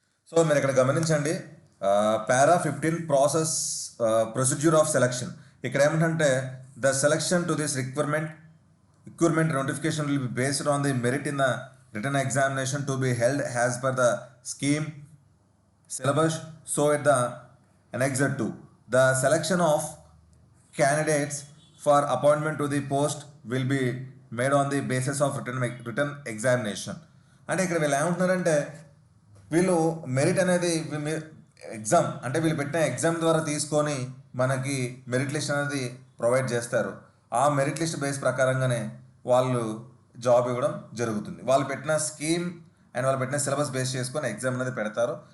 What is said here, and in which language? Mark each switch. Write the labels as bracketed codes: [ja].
[en] so [te] మీరు ఇక్కడ గమనించండి [en] Para 15 procedure of selection. [te] ఇక్కడ ఏమిటంటే [en] The selection to this requirement Equipment notification will be based on the merit in the written examination to be held as per the scheme syllabus. So at the annex 2, the selection of candidates for appointment to the post will be made on the basis of written examination. [te] అంటే ఇక్కడ వీళ్ళు ఏమంటున్నారంటే వీళ్ళు merit అనేది exam అంటే వీళ్ళు పెట్టిన exam ద్వారా తీసుకొని మనకి మెరిట్ లిస్ట్ అనేది ప్రొవైడ్ చేస్తారు. ఆ మెరిట్ లిస్ట్ బేస్ ప్రకారంగానే వాళ్ళు జాబ్ ఇవ్వడం జరుగుతుంది. వాళ్ళు పెట్టిన స్కీమ్ అండ్ వాళ్ళు పెట్టిన సిలబస్ బేస్ చేసుకొని ఎగ్జామ్ అనేది పెడతారు.